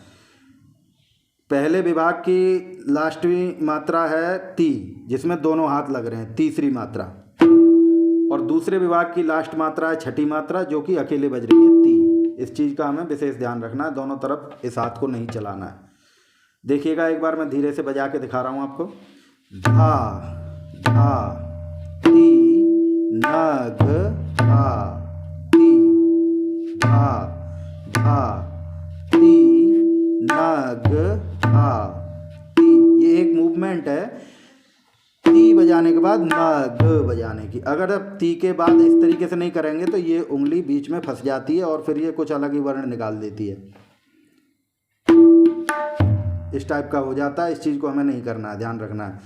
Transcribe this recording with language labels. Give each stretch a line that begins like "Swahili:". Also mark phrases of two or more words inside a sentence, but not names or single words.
Hindi: पहले विभाग की लास्टवी मात्रा है ती, जिसमें दोनों हाथ लग रहे हैं, तीसरी मात्रा, और दूसरे विभाग की लास्ट मात्रा है छठी मात्रा, जो कि अकेले बज रही है ती। इस चीज़ का हमें विशेष ध्यान रखना है, दोनों तरफ इस हाथ को नहीं चलाना है। देखिएगा एक बार मैं धीरे से बजा के दिखा रहा हूँ आपको। धा धा ती नग धा, ती धा धा ती नग धा, ती। ये एक मूवमेंट है ती बजाने के बाद नग बजाने की। अगर आप ती के बाद इस तरीके से नहीं करेंगे तो ये उंगली बीच में फंस जाती है और फिर ये कुछ अलग ही वर्ण निकाल देती है, इस टाइप का हो जाता है। इस चीज़ को हमें नहीं करना है, ध्यान रखना है।